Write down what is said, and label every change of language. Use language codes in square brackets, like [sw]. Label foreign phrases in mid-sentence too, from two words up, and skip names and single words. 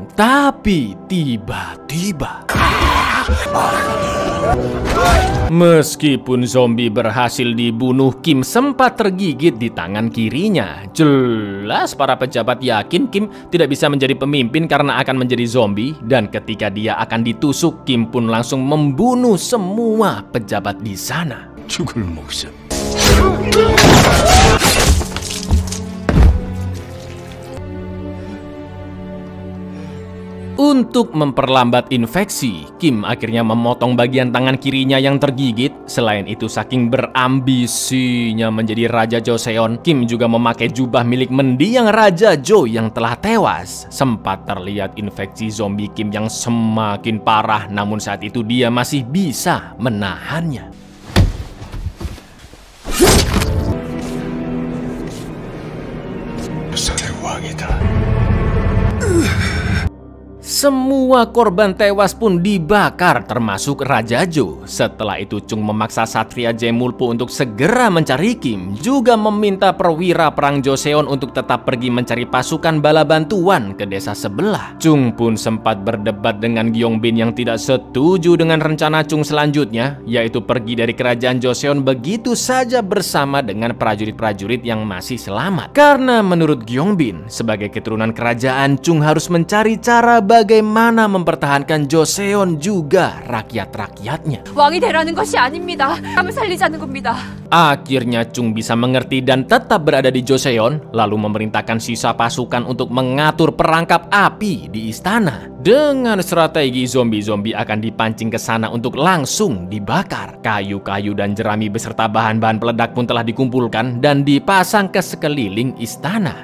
[id] Tapi tiba-tiba meskipun zombie berhasil dibunuh, Kim sempat tergigit di tangan kirinya. Jelas para pejabat yakin Kim tidak bisa menjadi pemimpin karena akan menjadi zombie. Dan ketika dia akan ditusuk, Kim pun langsung membunuh semua pejabat di sana. [ko] 죽을 목숨. [id] Untuk memperlambat infeksi, Kim akhirnya memotong bagian tangan kirinya yang tergigit. Selain itu, saking berambisinya menjadi Raja Joseon, Kim juga memakai jubah milik mendiang Raja Jo yang telah tewas. Sempat terlihat infeksi zombie Kim yang semakin parah, namun saat itu dia masih bisa menahannya. [ko] 부산의 왕이다. [id] Semua korban tewas pun dibakar termasuk Raja Jo. Setelah itu Chung memaksa satria Jaemulpo untuk segera mencari Kim. Juga meminta perwira perang Joseon untuk tetap pergi mencari pasukan bala bantuan ke desa sebelah. Chung pun sempat berdebat dengan Gyeongbin yang tidak setuju dengan rencana Chung selanjutnya, yaitu pergi dari kerajaan Joseon begitu saja bersama dengan prajurit-prajurit yang masih selamat. Karena menurut Gyeongbin, sebagai keturunan kerajaan, Chung harus mencari cara bagaimana mempertahankan Joseon juga rakyat-rakyatnya. [ko] 왕이 되라는 것이 아닙니다. 감을 살리자는 겁니다. [id] Akhirnya Chung bisa mengerti dan tetap berada di Joseon, lalu memerintahkan sisa pasukan untuk mengatur perangkap api di istana. Dengan strategi zombie-zombie akan dipancing ke sana untuk langsung dibakar. Kayu-kayu dan jerami beserta bahan-bahan peledak pun telah dikumpulkan dan dipasang ke sekeliling istana.